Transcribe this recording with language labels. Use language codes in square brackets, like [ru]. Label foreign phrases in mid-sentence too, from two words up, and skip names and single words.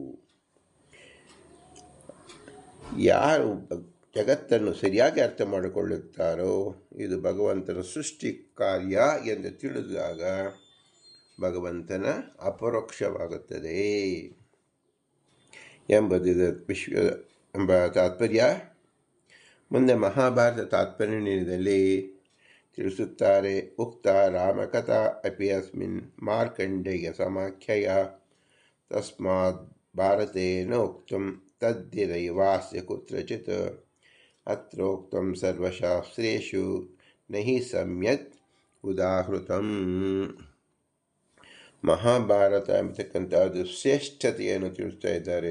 [kn] ಯಾರು ಜಗತ್ತನ್ನು ಸರಿಯಾಗಿ ಅರ್ಥ ಮಾಡಿಕೊಳ್ಳುತ್ತಾರೋ, ಇದು ಭಗವಂತನ ಸೃಷ್ಟಿ ಕಾರ್ಯ ಎಂದು ತಿಳಿದಾಗ ಭಗವಂತನ ಅಪರೋಕ್ಷವಾಗುತ್ತದೆ ಎಂಬುದು ಎಂಬ ತಾತ್ಪರ್ಯ. ಮುಂದೆ ಮಹಾಭಾರತ ತಾತ್ಪರ್ಯದಲ್ಲಿ ತಿಳಿಸುತ್ತಾರೆ. [sa] ಉಕ್ತ ರಾಮಕಥಾ ಅಪಿ ಅಸ್ಮಿನ್ ಮಾರ್ಕಂಡೇಯ ಸಮಾಖ್ಯಯ ತಸ್ಮಾತ್ ಭಾರತೇನ ಉಕ್ತಂ ತದ್ದಿರೈವಾಸ್ಯ ಕುತ್ರಚಿತ್ ಅತ್ರೋಕ್ತಂ ಸರ್ವಶಾಸ್ತ್ರೇಷು ನಹಿ ಸಮ್ಯಕ್ ಉದಾಹೃತಂ. [kn] ಮಹಾಭಾರತ ಎಂಬತಕ್ಕಂಥದ್ದು ಶ್ರೇಷ್ಠತೆಯನ್ನು ತಿಳಿಸ್ತಾ ಇದ್ದಾರೆ.